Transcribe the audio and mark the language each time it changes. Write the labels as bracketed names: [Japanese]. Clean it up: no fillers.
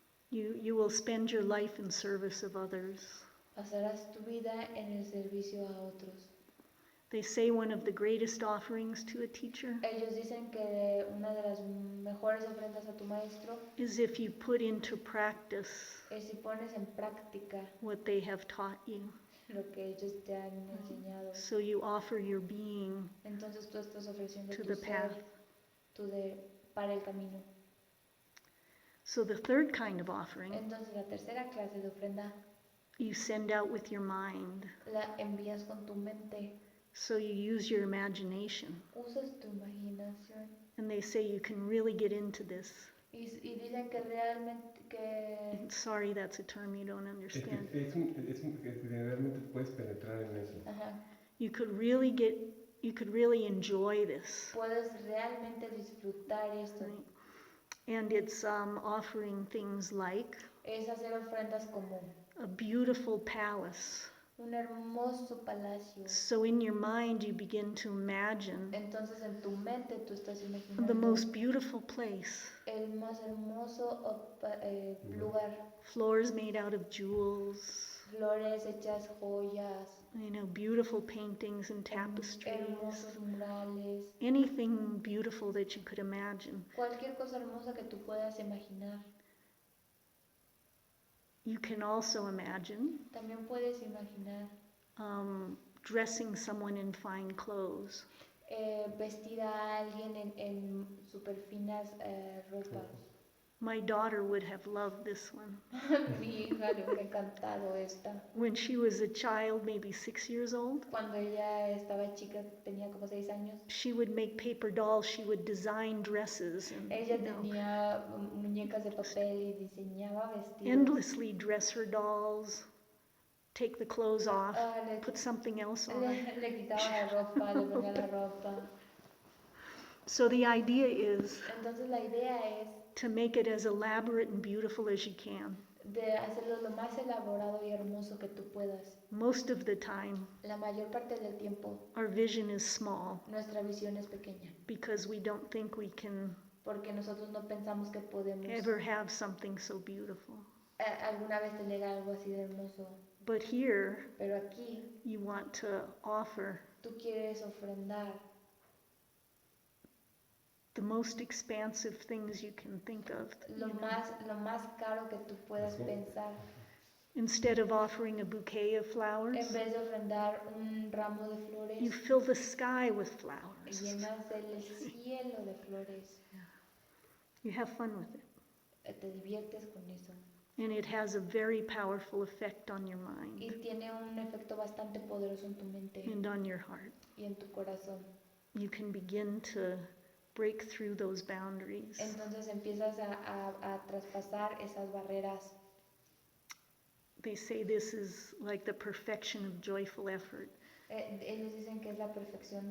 [English] You will spend your life in service of others. [Spanish] Pasarás tu vida en el servicio a otros. [English] They say one of the greatest offerings to a teacher [Spanish] Ellos dicen que una de las mejores ofrendas a tu maestro [English] is if you put into practice [Spanish] es si pones en práctica [English] what they have taught you. [Spanish] lo que ellos te han enseñado. [English] So you offer your being [Spanish] Entonces tú estás ofreciendo [English] to [Spanish] tu [English] the [Spanish] ser [English] path. [Spanish] para el camino. [English] So the third kind of offering [Spanish] Entonces la tercera clase de ofrenda [English] you send out with your mind. [Spanish] la envías con tu mente. [English] So you use your imagination. [Spanish] Usas tu imaginación. [English] And they say you can really get into this. [Spanish] Y dicen que realmente que [English] Sorry, that's a term you don't [Spanish] Es que [English] understand. [Spanish] que realmente puedes penetrar en eso. ajá, [English] You could really enjoy this. [Spanish] puedes realmente disfrutar esto. [English] Right? And it's offering things like [Spanish] Es hacer ofrendas como [English] a beautiful palace. [Spanish] un hermoso palacio. [English] So in your mind you begin to imagine [Spanish] Entonces en tu mente tú estás [English] the [Spanish] imaginando [English] most beautiful place. [Spanish] el más hermoso lugar. [English] Floors made out of jewels, [Spanish] Flores hechas joyas, [English] beautiful paintings and tapestries. [Spanish] hermosos murales, [English] Anything beautiful that you could imagine. [Spanish] cualquier cosa hermosa que tú puedas imaginar. [English] You can also imagine [Spanish] También puedes imaginar [English] dressing someone in fine clothes. [Spanish] vestir a alguien en super finas ropas. [English] My daughter would have loved this one. [Spanish] Mi hija le hubiera encantado esta. [English] When she was a child, maybe 6 years old, [Spanish] Cuando ella estaba chica, tenía como 6 años, [English] she would make paper dolls, she would design dresses and [Spanish] ella tenía muñecas de papel y diseñaba vestidos. [English] endlessly dress her dolls, take the clothes off, [Spanish] Le [English] put something else on. [Spanish] quitaba la ropa, le ponía la ropa. [English] So the idea is [Spanish] Entonces la idea es [English] to make it as elaborate and beautiful as you can. [Spanish] de hacerlo lo más elaborado y hermoso que tú puedas. [English] Most of the time, [Spanish] La mayor parte del tiempo, [English] our vision is small [Spanish] nuestra visión es pequeña, [English] because we don't think we can [Spanish] porque nosotros no pensamos que podemos [English] ever have something so beautiful. [Spanish] alguna vez tener algo así de hermoso. [English] But here, [Spanish] Pero aquí [English] you want to offer [Spanish] tú quieres ofrendar [English] the most expansive things you can think of. [Spanish] lo más caro que tú puedas pensar. [English] Instead of offering a bouquet of flowers, [Spanish] En vez de ofrendar un ramo de flores, [English] you fill the sky with flowers. [Spanish] llenas el cielo de flores. [English] You have fun with it. [Spanish] Te diviertes con eso. [English] And it has a very powerful effect on your mind [Spanish] Y tiene un efecto bastante poderoso en tu mente [English] and on your heart. [Spanish] y en tu corazón. [English] You can begin to break through those boundaries. [Spanish] Entonces empiezas a traspasar esas barreras. [English] They say this is like the perfection of joyful effort. [Spanish] Ellos dicen que es la perfección